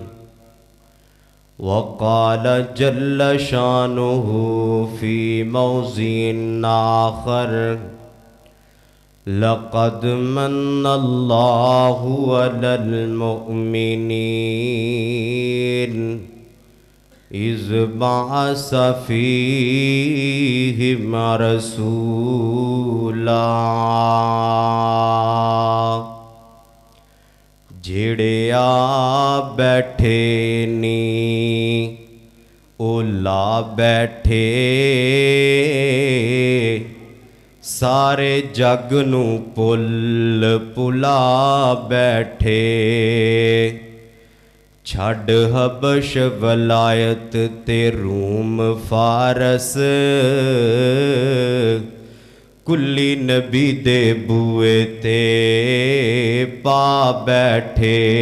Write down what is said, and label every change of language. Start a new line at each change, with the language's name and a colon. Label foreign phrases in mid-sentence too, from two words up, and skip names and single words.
Arabic: وقال جل شانه في موضع آخر لقد من الله على المؤمنين اذ بعث فیہم رسولا
Punjabi: جڑے آ بیٹھے نی اولا بیٹھے سارے جگ نو پل پلا بیٹھے چھڈ حبش ولایت تے روم فارس کلی نبی دے بوئے تے پا بیٹھے